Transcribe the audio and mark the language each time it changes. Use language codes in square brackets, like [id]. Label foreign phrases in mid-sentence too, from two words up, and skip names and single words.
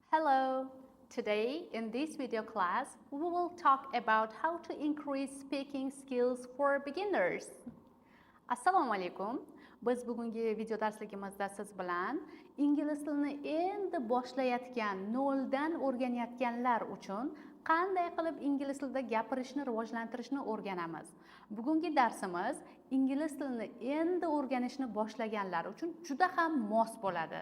[en] Hello! Today in this video class, we will talk about how to increase speaking skills for beginners. [uz] Assalomu alaykum. Biz bugungi video darsligimizda siz bilan ingliz tilini endi boshlayotgan, noldan o'rganayotganlar uchun qanday qilib ingliz tilida gapirishni rivojlantirishni o'rganamiz. Bugungi darsimiz ingliz tilini endi o'rganishni boshlaganlar uchun juda ham mos bo'ladi.